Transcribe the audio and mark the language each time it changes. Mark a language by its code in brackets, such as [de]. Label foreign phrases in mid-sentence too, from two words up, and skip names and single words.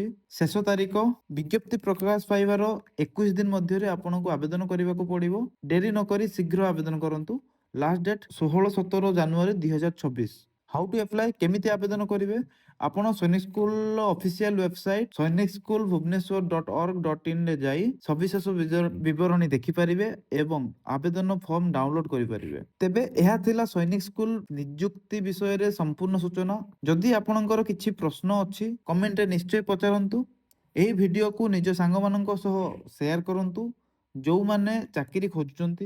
[or] ଶେଷ ତାରିଖ ବିଜ୍ଞପ୍ତି ପ୍ରକାଶ ପାଇବାର 21 ଦିନ ମଧ୍ୟରେ ଆପଣଙ୍କୁ ଆବେଦନ କରିବାକୁ ପଡ଼ିବ। ଡେରି ନକରି ଶୀଘ୍ର ଆବେଦନ କରନ୍ତୁ। [en] last date [or] 16-17 ଜାନୁଆରୀ 2026। [en] how to apply, [or] କେମିତି ଆବେଦନ କରିବେ? ଆପଣ ସୈନିକ ସ୍କୁଲର [en] official website [or] sainikschooolbhubaneswar.org.in ରେ ଯାଇ ସବିଶେଷ ବିବରଣୀ ଦେଖିପାରିବେ ଏବଂ ଆବେଦନ [en] form download [or] କରିପାରିବେ। ତେବେ ଏହା ଥିଲା ସୈନିକ ସ୍କୁଲ ନିଯୁକ୍ତି ବିଷୟରେ ସମ୍ପୂର୍ଣ୍ଣ ସୂଚନା। ଯଦି ଆପଣଙ୍କର କିଛି ପ୍ରଶ୍ନ ଅଛି, କମେଣ୍ଟରେ ନିଶ୍ଚୟ ପଚାରନ୍ତୁ। ଏହି ଭିଡ଼ିଓକୁ ନିଜ ସାଙ୍ଗମାନଙ୍କ ସହ ସେୟାର କରନ୍ତୁ, ଯେଉଁମାନେ ଚାକିରି ଖୋଜୁଛନ୍ତି।